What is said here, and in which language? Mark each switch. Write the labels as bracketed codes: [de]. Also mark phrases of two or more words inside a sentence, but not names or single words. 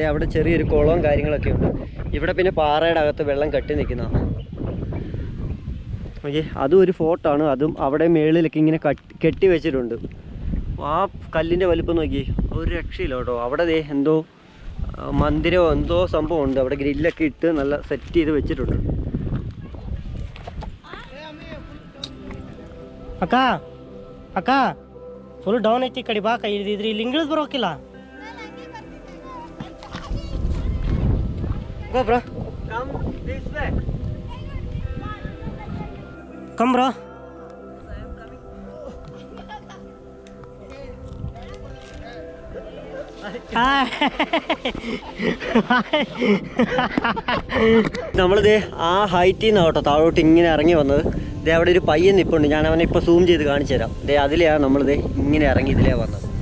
[ml] അവിടെ ചെറിയൊരു കുളവും കാര്യങ്ങളൊക്കെ ഉണ്ട്. ഇവിടെ പിന്നെ പാറയുടെ അകത്ത് വെള്ളം കെട്ടി നിൽക്കുന്നതാണ്. ഓക്കെ, അതും ഒരു ഫോർട്ടാണ്. അതും അവിടെ മേളിലൊക്കെ ഇങ്ങനെ കെട്ടി വെച്ചിട്ടുണ്ട്. ആ കല്ലിൻ്റെ വലിപ്പം നോക്കി, ഒരു രക്ഷയില്ല കേട്ടോ. അവിടെ എന്തോ മന്ദിരമോ എന്തോ സംഭവം ഉണ്ട്. അവിടെ ഗ്രില്ലൊക്കെ ഇട്ട് നല്ല സെറ്റ് ചെയ്ത് വെച്ചിട്ടുണ്ട്. [kn] ಅಕ್ಕ ಫುಲ್ ಡೌನ್ ಐತಿ ಕಡೆ ಬಾಕ. ಇದ್ರಿ ಇಲ್ಲಿ ಇಂಗ್ಲೀಷ್ ಬರೋಕಿಲ್ಲ. [en] Go bro, come this way. Come bro. [ml] നമ്മളിത് ആ ഹൈറ്റിൽ നിന്നാണ് കേട്ടോ താഴോട്ട് ഇങ്ങനെ ഇറങ്ങി വന്നത്. അവിടെ ഒരു പയ്യൻ നിൽപ്പുണ്ട്, ഞാൻ അവനെ ഇപ്പോൾ സൂം ചെയ്ത് കാണിച്ചു തരാം. അതിലെയാണ് നമ്മളിത് ഇങ്ങനെ ഇറങ്ങി ഇതിലേ വന്നത്.